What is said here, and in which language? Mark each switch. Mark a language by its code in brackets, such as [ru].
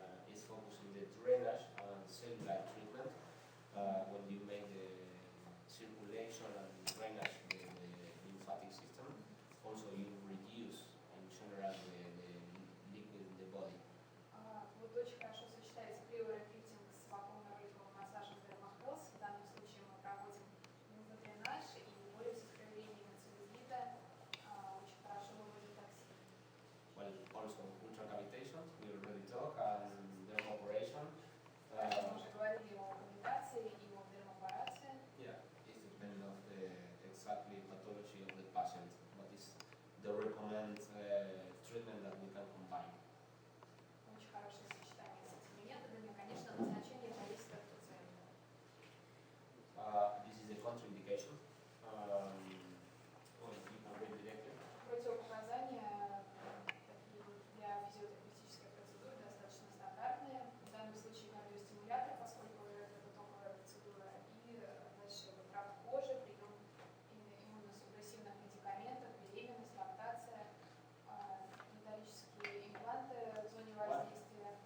[en] Is focusing the drainage and cellular treatment when you make the circulation and drainage the lymphatic system. Also, you reduce in general the liquid in the body. [ru] Вот очень хорошо сочетается криорефликтинг с вакуумно-роликовым массажем термохелс. В данном случае мы проводим лимфодренаж и боремся с проявлениями целлюлита. Очень хорошо выводит токсины. [en] Well, also ultracavitations, we already talked, and derm operation. [ru] Мы уже говорили о кавитации и о дермоперации. [en] Yeah, it depends on the exactly pathology of the patient, but it's the recommend treatment that we can combine. [ru] Очень хорошее сочетание с этими методами. Конечно, назначение зависит от пациента. [en] This is the contraindication. Well, you can read directly. [ru] Противопоказания такие вот для физиотерапевтической процедуры достаточно стандартные. В данном случае кардиостимулятор, поскольку это токовая процедура, и дальше вот рак кожи, прием иммуносупрессивных медикаментов, беременность, лактация, металлические импланты в зоне воздействия.